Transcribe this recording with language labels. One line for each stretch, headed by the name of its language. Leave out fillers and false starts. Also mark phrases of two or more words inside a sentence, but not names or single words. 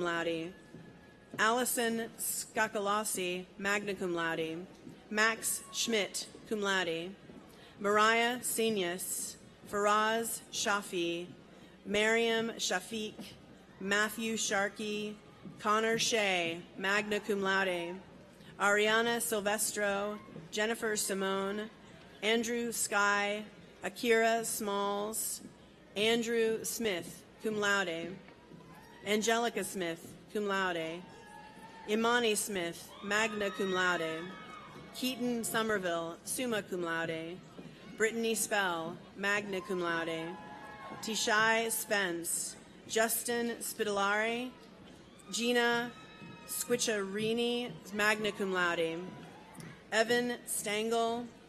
English: laude, Allison Skakalasi,
Latin: magna cum laude,
English: Max Schmidt,
Latin: cum laude,
English: Mariah Senius, Faraz Shafi, Mariam Shafiq, Matthew Sharkey, Connor Shea,
Latin: magna cum laude,
English: Ariana Silvestro, Jennifer Simone, Andrew Sky, Akira Smalls, Andrew Smith,
Latin: cum laude,
English: Angelica Smith,
Latin: cum laude,
English: Imani Smith,
Latin: magna cum laude,
English: Keaton Somerville,
Latin: summa cum laude,
English: Brittany Spell,
Latin: magna cum laude,
English: Tishai Spence, Justin Spitolari, Gina Squicciarini,
Latin: magna cum laude,
English: Evan Stengel,